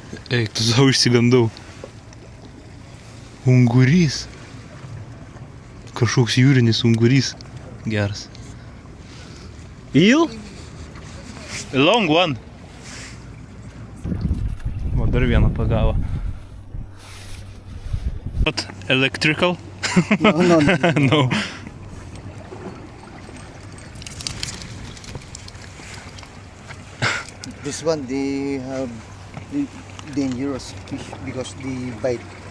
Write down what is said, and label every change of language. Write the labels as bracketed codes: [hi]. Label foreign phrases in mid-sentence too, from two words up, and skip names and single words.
[lt] Eik, tu savo išsigandau. Ungurys. Kažkoks jūrinis ungurys. Geras. [en] Eel? A long one. [lt] O, dar vieną pagavo. [en] Not electrical? No. No. This one they have dangerous fish because they bite.